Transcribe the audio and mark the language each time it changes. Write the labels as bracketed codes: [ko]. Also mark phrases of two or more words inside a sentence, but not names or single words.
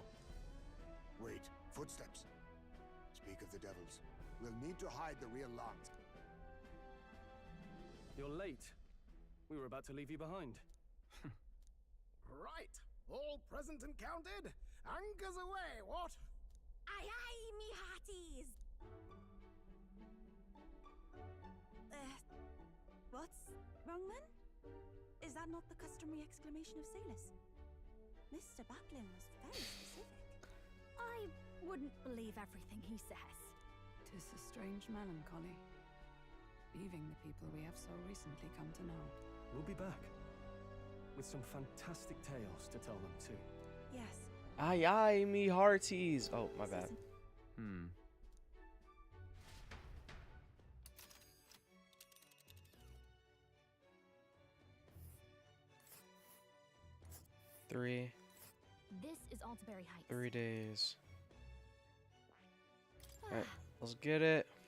[en] Wait, footsteps. Speak of the devils. We'll need to hide the real lance. You're late. We were about to leave you behind. Right, all present and counted? Anchors away, what? Aye aye, me hearties! What's wrong then? Is that not the customary exclamation of Salus? Mr. Batlin was very specific. I wouldn't believe everything he says. 'Tis a strange melancholy, leaving the people we have so recently come to know. We'll be back. With some fantastic tales to tell them too. Yes. Aye aye, me hearties. Oh, my bad. Three. This is Altaberry Heights. 3 days. Alright, let's get it.